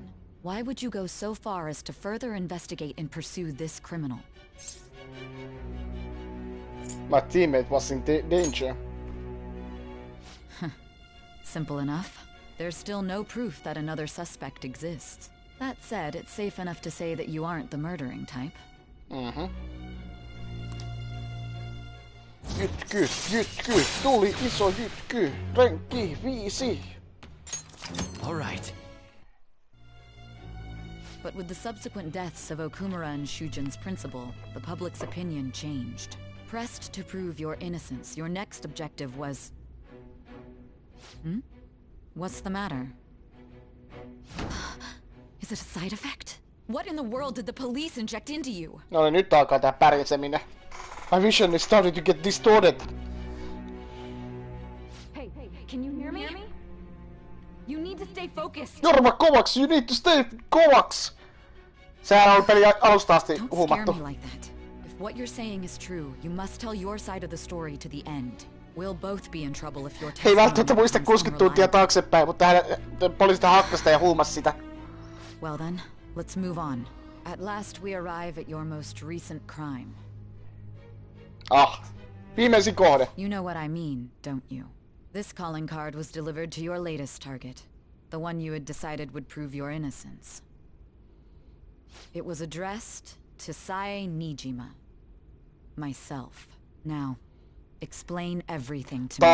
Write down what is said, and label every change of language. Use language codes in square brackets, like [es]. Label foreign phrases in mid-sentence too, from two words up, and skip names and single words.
[en] Why would you go so far as to further investigate and pursue this criminal? My teammate was in danger. Simple enough. There's still no proof that another suspect exists. That said, it's safe enough to say that you aren't the murdering type. [fi] Jytky, tuli iso jytky, renkki 5. [en] All right. But with the subsequent deaths of Okumura and Shujin's principal, the public's opinion changed. Pressed to prove your innocence, your next objective was... What's the matter? Is it a side effect? What in the world did the police inject into you? [fi] No niin, nyt alkaa tää pärjäseminen. [en] My vision is starting to get distorted. Hey, can you hear me? You need to stay focused. Jorma kovaks, you need to stay kovaks! [fi] Sehän on peli alusta asti [en] Don't scare [fi] huumattu. [en] me like that. If what you're saying is true, you must tell your side of the story to the end. We'll both be in trouble if your [fi] Hei välttämättä [en] testimony [fi] muista [en] becomes [fi] 60 tuntia [en] unreliable. [fi] taaksepäin, mutta poliisit hakkasi sitä ja huumasi sitä. [en] Well then, let's move on. At last we arrive at your most recent crime. [fi] Viimeisin kohde. [en] You know what I mean, don't you? This calling card was delivered to your latest target. The one you had decided would prove your innocence. It was addressed to Sae Nijima. Myself. Now, explain everything to me.